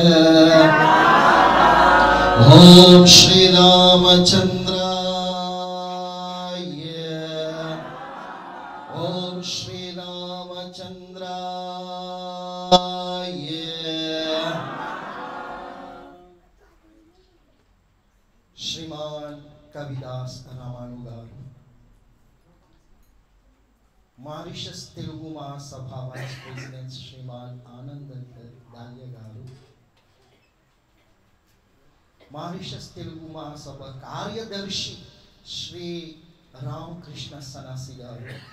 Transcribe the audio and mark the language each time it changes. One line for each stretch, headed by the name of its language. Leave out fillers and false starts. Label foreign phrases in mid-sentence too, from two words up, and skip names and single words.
Sanskrit: ओम श्री रामचंद्राय. ओम श्री रामचंद्राय.
Telugu: श्रीमान कविदास रामानु गारू, మారిషస్ తెలుగు మహాసభ వైస్ ప్రెసిడెంట్ శ్రీమాన్ ఆనంద్ దాల్య గారు, మారిషస్ తెలుగు మహాసభ కార్యదర్శి శ్రీ రామకృష్ణ సనాసి గారు,